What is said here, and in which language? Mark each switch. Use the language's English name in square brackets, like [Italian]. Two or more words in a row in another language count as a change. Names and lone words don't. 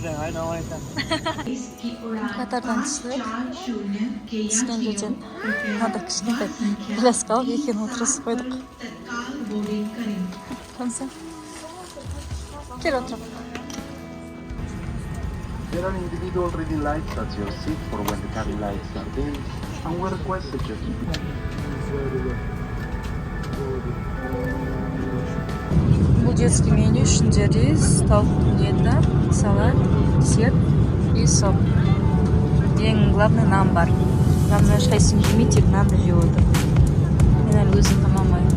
[Kazakh] Катардан түстік. Түскен жерден мынандай кішкентай коляска алып екеуін отырғызып қойдық. Тамса. Кел отырып. [English] There are individual reading lights at your seat for when the cabin lights are dim, and we request that you keep it. [Kazakh] Бұл [Russian] детский меню [Kazakh] ішінде рис, тауықтың еті, салат, [Russian] сет и сок. [Kazakh] Ең главный нан бар. Главное, ешқайсысын жемей, тек нанды жеп отыр. Мен әлі өзім тамамаймын.